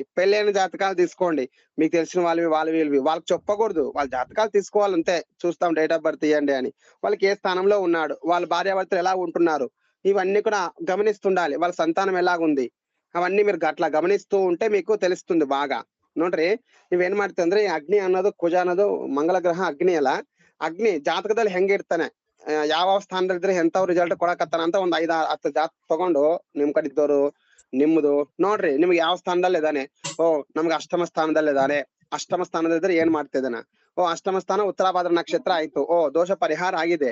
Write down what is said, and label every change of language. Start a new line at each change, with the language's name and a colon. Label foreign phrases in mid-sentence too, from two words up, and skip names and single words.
Telugu: పెళ్ళైన జాతకాలు తీసుకోండి, మీకు తెలిసిన వాళ్ళకి చెప్పకూడదు, వాళ్ళ జాతకాలు తీసుకోవాలంతే. చూస్తాం డేట్ ఆఫ్ బర్త్ ఇవ్వండి అని, వాళ్ళకి ఏ స్థానంలో ఉన్నాడు, వాళ్ళ భార్యాభర్తలు ఎలా ఉంటున్నారు, ఇవన్నీ కూడా గమనిస్తుండాలి. వాళ్ళ సంతానం ఎలాగుంది, అవన్నీ మీరు అట్లా గమనిస్తూ ఉంటే మీకు తెలుస్తుంది ಬಾಗ.
Kannada: ನೋಡ್ರಿ ನೀವೇನ್ ಮಾಡ್ತೀವಿ ಅಂದ್ರೆ ಈ ಅಗ್ನಿ ಅನ್ನೋದು ಕುಜ ಅನ್ನೋದು ಮಂಗಲ ಗ್ರಹ. ಅಗ್ನಿ ಜಾತಕದಲ್ಲಿ ಹೆಂಗಿರ್ತಾನೆ, ಯಾವ ಸ್ಥಾನದಲ್ಲಿದ್ರೆ ಎಂತವ್ ರಿಸಲ್ಟ್ ಕೊಡಕತ್ತಾನ ಅಂತ ಒಂದ್ 5-10 ಜಾತಕ ತಗೊಂಡು ನಿಮ್ ಕಡಿದ್ದವ್ರು ನಿಮ್ದು ನೋಡ್ರಿ, ನಿಮ್ಗೆ ಯಾವ ಸ್ಥಾನದಲ್ಲಿ ಇದಾನೆ. ನಮ್ಗೆ ಅಷ್ಟಮ ಸ್ಥಾನದಲ್ಲಿ ಇದಾನೆ, ಅಷ್ಟಮ ಸ್ಥಾನದಲ್ಲಿದ್ರೆ ಏನ್ ಮಾಡ್ತಿದ್ದಾನ, ಅಷ್ಟಮ ಸ್ಥಾನ ಉತ್ತರಾಭಾದ್ರ ನಕ್ಷತ್ರ ಆಯ್ತು, ದೋಷ ಪರಿಹಾರ ಆಗಿದೆ.